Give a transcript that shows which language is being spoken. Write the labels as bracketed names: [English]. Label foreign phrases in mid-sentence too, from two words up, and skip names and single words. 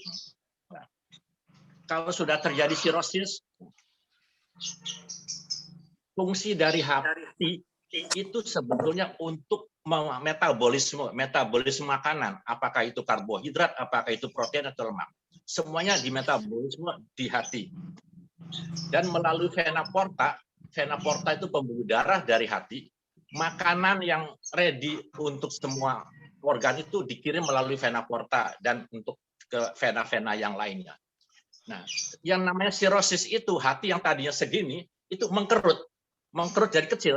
[Indonesian] Nah, kalau sudah terjadi sirosis, fungsi dari hati itu sebetulnya untuk metabolisme makanan, apakah itu karbohidrat, apakah itu protein atau lemak. Semuanya di metabolisme di hati. Dan melalui vena porta vena porta itu pembuluh darah dari hati. Makanan yang ready untuk semua organ itu dikirim melalui vena porta dan untuk ke vena-vena yang lainnya. Nah, yang namanya sirosis itu hati yang tadinya segini itu mengkerut jadi kecil.